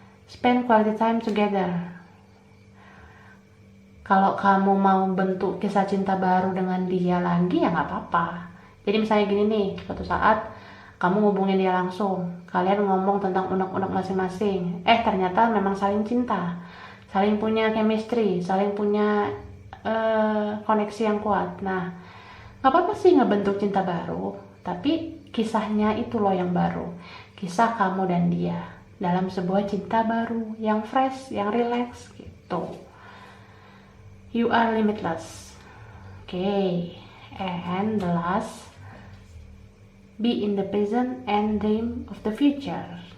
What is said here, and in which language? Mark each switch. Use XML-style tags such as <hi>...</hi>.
<en>Spend quality time together.</en> <id>Kalau kamu mau bentuk kisah cinta baru dengan dia lagi ya nggak apa-apa. Jadi misalnya gini nih, suatu saat kamu hubungin dia langsung, kalian ngomong tentang unek-unek masing-masing, ternyata memang saling cinta, saling punya chemistry, saling punya koneksi yang kuat. Nah, nggak apa-apa sih ngebentuk cinta baru, tapi kisahnya itu loh yang baru, kisah kamu dan dia dalam sebuah cinta baru yang fresh, yang relax gitu.</id> <en>You are limitless. Okay, and the last, be in the present and dream of the future.</en>